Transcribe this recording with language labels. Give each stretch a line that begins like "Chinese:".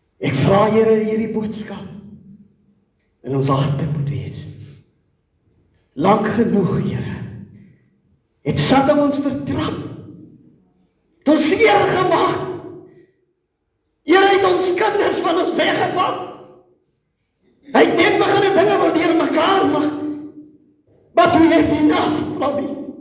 Afrikaans: vra Here hierdie boodskap in ons harte moet wees. Lank genoeg, Here, het Satan ons vertrap, het ons seer gemaak. Here het ons kinders van ons weggevat. Hy het net begin die dinge wat deur mekaar maak.
English: But we have enough from him.